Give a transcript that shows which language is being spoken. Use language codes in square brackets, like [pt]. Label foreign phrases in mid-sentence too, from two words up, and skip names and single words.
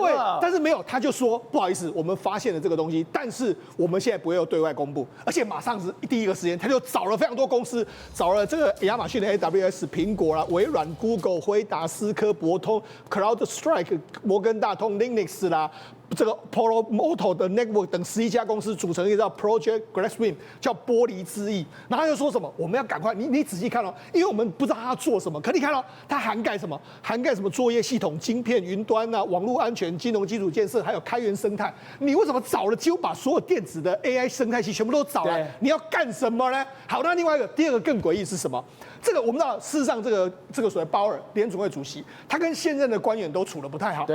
[zh] 對，但是沒有，他就說不好意思，我們發現了這個東西，但是我們現在不會有對外公布，而且馬上是第一個時間，他就找了非常多公司，找了這個亞馬遜的 AWS、蘋果啦、微軟、Google、輝達、思科、博通、CrowdStrike、摩根大通、Linux 啦，這個 Palo-Alto 的 Network 等11家公司組成一個叫 Project Glasswing，叫玻璃之翼。然後他就說什麼，我們要趕快，你仔細看哦，因為我們不知道他要做什麼，可你看哦，它涵蓋什麼？涵蓋什麼作業系統、晶片、雲端啊、網絡安全、金融基礎建設，還有開源生態。你為什麼找了幾乎把所有電子的 AI 生態系全部都找來？你要幹什麼呢？好，那另外一個第二個更詭異是什麼？這個我们知道，事實上這個所謂鮑爾聯準會主席，他跟現任的官員都處得不太好，